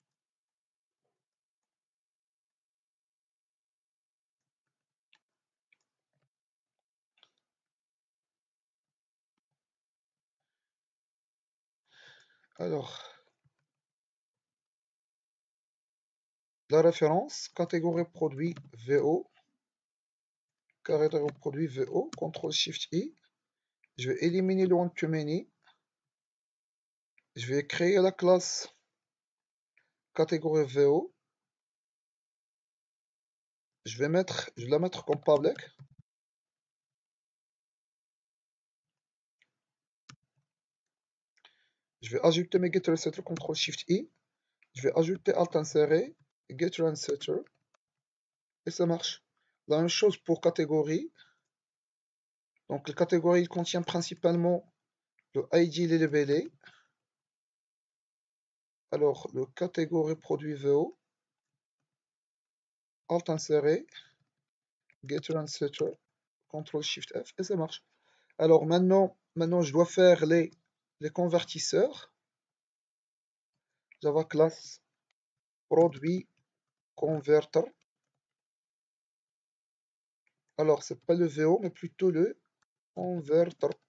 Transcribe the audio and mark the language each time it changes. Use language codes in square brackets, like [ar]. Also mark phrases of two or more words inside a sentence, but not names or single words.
[fr] Alors la référence, catégorie produit VO, catégorie produit VO, [en] CTRL SHIFT I. [fr] Je vais éliminer le [en] one-to-many. [fr] Je vais créer la classe catégorie VO. Je vais la mettre comme public. Je vais ajouter mes [en] getter setter, CTRL SHIFT I. [fr] Je vais ajouter alt inséré, [en] getter setter. [fr] Et ça marche. La même chose pour catégorie. Donc la catégorie il contient principalement le ID et les labelés. Alors le catégorie produit VO, alt inséré, [en] getter setter, CTRL SHIFT F [fr] et ça marche. Alors maintenant je dois faire les convertisseurs. Java class produit converter. Alors c'est pas le VO mais plutôt le converter.